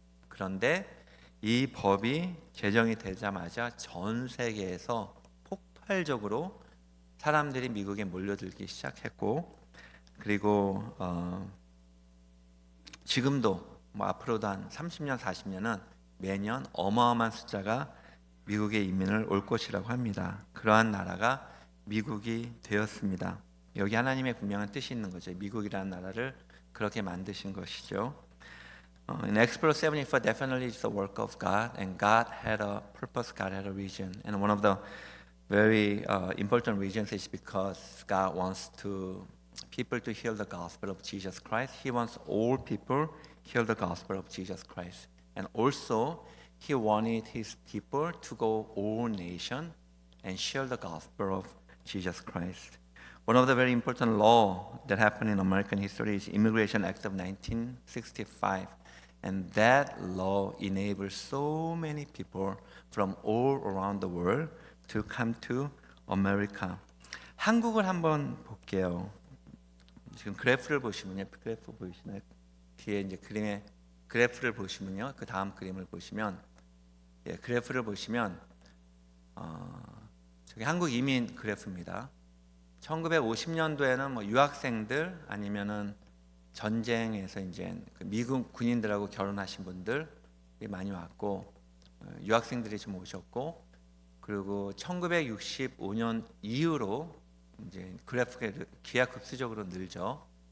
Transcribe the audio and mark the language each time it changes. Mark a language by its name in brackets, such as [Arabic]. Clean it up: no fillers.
[Korean] 그런데 이 법이 제정이 되자마자 전 세계에서 폭발적으로 사람들이 미국에 몰려들기 시작했고, 그리고 지금도 뭐 앞으로도 한 30년 40년은 매년 어마어마한 숫자가 미국에 이민을 올 것이라고 합니다. 그러한 나라가 미국이 되었습니다. 여기 하나님의 분명한 뜻이 있는 거죠. 미국이라는 나라를 그렇게 만드신 것이죠. [English] In Explorer 74, definitely it's the work of God, and God had a purpose, God had a vision. And one of the very important reasons is because God wants people to hear the gospel of Jesus Christ. He wants all people hear the gospel of Jesus Christ. And also, He wanted His people to go all nation and share the gospel of Jesus Christ. One of the very important law that happened in American history is Immigration Act of 1965. And that law enables so many people from all around the world to come to America. [Korean] 한국을 한번 볼게요. 지금 그래프를 보시면요, 그래프 보이시나요? 뒤에 이제 그림에 그래프를 보시면요, 그 다음 그림을 보시면, 그래프를 보시면 저기 한국 이민 그래프입니다. 1950년도에는 뭐 유학생들 아니면은 전쟁에서 이제 그 미국 군인들하고 결혼하신 분들이 많이 왔고, 유학생들이 좀 오셨고, 그리고 1965년 이후로 이제 그래프가 기하급수적으로 늘죠.